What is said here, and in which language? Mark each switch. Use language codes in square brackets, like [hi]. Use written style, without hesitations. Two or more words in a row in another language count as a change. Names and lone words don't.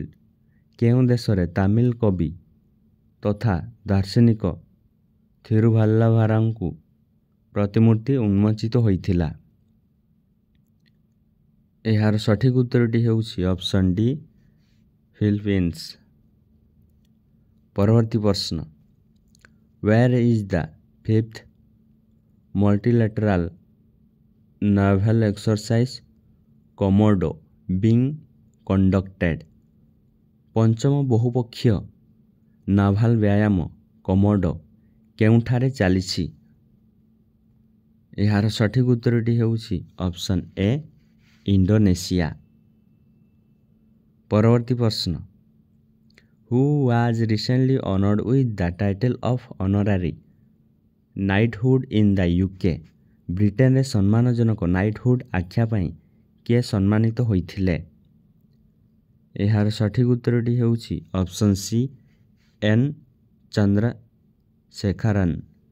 [or] କେଉଁ ଦେଶରେ ତାମିଲ କବି ତଥା ଦାର୍ଶନିକ ଥିରୁଭାଲ୍ଲଭାରନ୍ଙ୍କ ପ୍ରତିମୂର୍ତ୍ତି ଉନ୍ମୋଚିତ ହୋଇଥିଲା? ଏହାର ସଠିକ୍ ଉତ୍ତରଟି ହେଉଛି ଅପସନ୍ ଡି ଫିଲିପିନ୍ସ। ପରବର୍ତ୍ତୀ ପ୍ରଶ୍ନ, [en] where is the fifth multilateral naval exercise Komodo being conducted? [or] ପଞ୍ଚମ ବହୁପକ୍ଷୀୟ ନାଭାଲ ବ୍ୟାୟାମ କମୋଡୋ କେଉଁଠାରେ ଚାଲିଛି? ଏହାର ସଠିକ୍ ଉତ୍ତରଟି ହେଉଛି ଅପସନ୍ ଏ ଇଣ୍ଡୋନେସିଆ। ପରବର୍ତ୍ତୀ ପ୍ରଶ୍ନ, [en] who was recently honored with the title of honorary knighthood in the UK? [or] ବ୍ରିଟେନରେ ସମ୍ମାନଜନକ ନାଇଟହୁଡ୍ ଆଖ୍ୟା ପାଇଁ କିଏ ସମ୍ମାନିତ ହୋଇଥିଲେ? ଏହାର ସଠିକ୍ ଉତ୍ତରଟି ହେଉଛି ଅପସନ୍ ସି ଏନ୍ ଚନ୍ଦ୍ରଶେଖରନ୍।